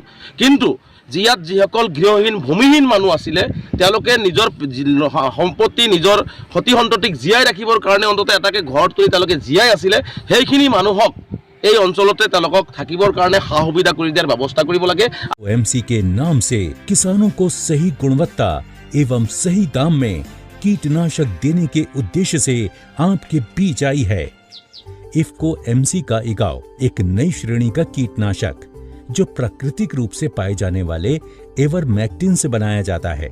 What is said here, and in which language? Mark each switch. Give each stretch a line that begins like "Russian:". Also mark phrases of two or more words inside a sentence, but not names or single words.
Assamese: কিন্তু ইয়াত যিসকল গৃহহীন ভূমিহীন মানুহ আছিলে তেওঁলোকে নিজৰ সম্পত্তি নিজৰ সতি সন্ততিক জীয়াই ৰাখিবৰ কাৰণে অন্ততঃ এটাকে ঘৰ তুলি তেওঁলোকে জীয়াই আছিলে, সেইখিনি মানুহক এই অঞ্চলতে তেওঁলোকক থাকিবৰ কাৰণে সা সুবিধা কৰি দিয়াৰ ব্যৱস্থা কৰিব লাগে।
Hindi: OMC के नाम से किसानों को सही गुणवत्ता एवं सही दाम में कीटनाशक देने के उद्देश्य से आपके बीच आई है इफ्को MC का इगाव, एक नई श्रेणी का कीटनाशक जो प्राकृतिक रूप से पाए जाने वाले एवरमेक्टिन से बनाया जाता है।